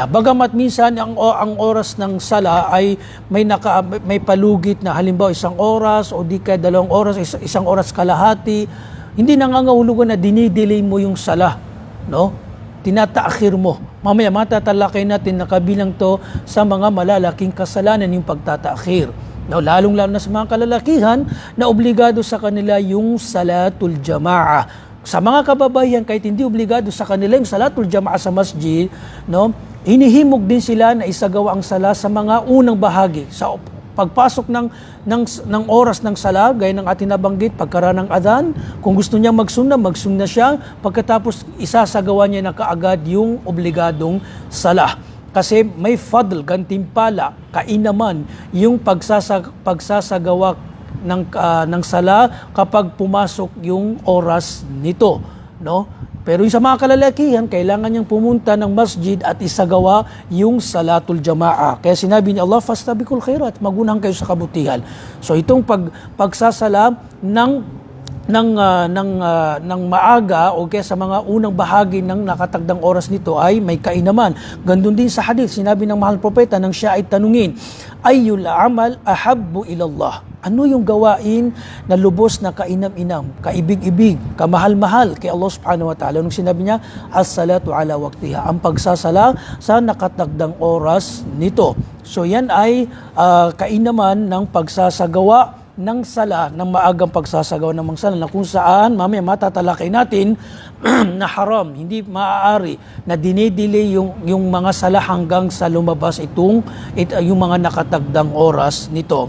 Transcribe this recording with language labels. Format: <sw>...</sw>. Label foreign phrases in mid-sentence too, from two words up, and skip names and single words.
<tl>Bagamat minsan ang oras ng sala ay may palugit na halimbawa 1 oras o di kaya 2 oras, 1 oras kalahati, hindi nangangahulugan na dinidelay mo yung sala, no? Tinataakhir mo. Mamaya matatalakay natin na kabilang to sa mga malalaking kasalanan yung pagtataakhir. No, lalong-lalo na sa mga kalalakihan na obligado sa kanila yung</tl> <ar>صلاة الجماعة.</ar> <tl>Sa mga kababayan, kahit hindi obligado sa kanila yung</tl> <ar>صلاة الجماعة</ar> <tl>sa masjid, no, hinihimog din sila na isagawa ang sala sa mga unang bahagi. Sa pagpasok ng oras ng sala, gaya ng ating nabanggit, pagkaraan ng adhan, kung gusto niya magsunna siya, pagkatapos isasagawa niya na kaagad yung obligadong sala. Kasi may fadl, gantimpala, kainaman, yung pagsasagawa ng sala kapag pumasok yung oras nito, no? Pero yung sa mga kalalakihan, kailangan niyang pumunta ng masjid at isagawa yung</tl> <ar>صلاة الجماعة.</ar> <tl>Kaya sinabi ni Allah,</tl> <ar>فاستبقوا الخيرات,</ar> <tl>magunang kayo sa kabutihan. So itong pagsasala ng maaga o kaya sa mga unang bahagi ng nakatagdang oras nito ay may kainaman. Gandun din sa hadith, sinabi ng mahal propeta nang siya ay tanungin,</tl> <ar>أي العمل أحب إلى الله?</ar> <tl>Ano yung gawain na lubos na kainam-inam, kaibig-ibig, kamahal-mahal kay Allah</tl> <ar>سبحانه وتعالى?</ar> <tl>Nung sinabi niya,</tl> <ar>الصلاة على وقتها,</ar> <tl>ang pagsasala sa nakatagdang oras nito. So yan ay kainaman ng pagsasagawa ng sala, ng maagang pagsasagawa ng mga sala, na kung saan mamaya matatalakay natin na haram, hindi maaari na dinidelay yung mga sala hanggang sa lumabas yung mga nakatagdang oras nito.</tl>